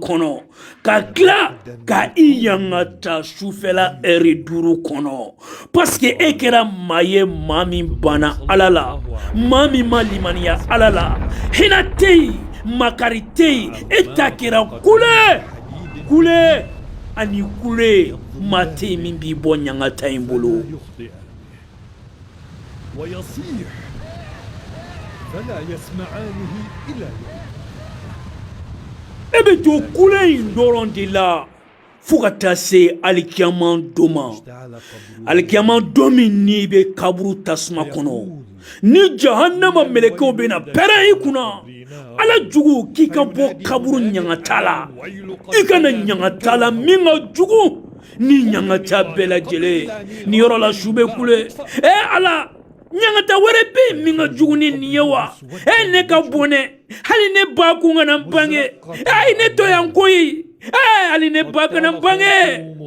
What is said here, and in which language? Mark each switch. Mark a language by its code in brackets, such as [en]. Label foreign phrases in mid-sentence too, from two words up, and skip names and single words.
[bm] kɔnɔ ka tila ka i yangata sufɛla ɛri 5 kɔnɔ [fr] parce que [bm] e kɛra maa ye maa min banna ala la maa min ma limaniya ala la hinɛ tɛ yen makari tɛ yen e ta kɛra kule ani kule maa tɛ yen min b'i bɔ ɲangata in bolo. [ar] ويصيح فلا يسمعانه إلا [bm] e bɛ to kule in dɔrɔn de la fo ka taa se alikiyaman don ma alikiyaman don min n'i bɛ kaburu tasuma kɔnɔ ni jahannama mɛlɛkɛw bɛ na pɛrɛn i kunna ala jugu k'i ka bɔ kaburu ɲangata la i kana ɲangata la min ka jugu ni ɲangata bɛɛ lajɛlen ni yɔrɔ la su bɛ kule ala ɲangata wɛrɛ bɛ yen min ka jugu ni nin ye wa ne ka bon dɛ hali ne ba kun kana n bange ne to yan koyi hali ne ba kana n bange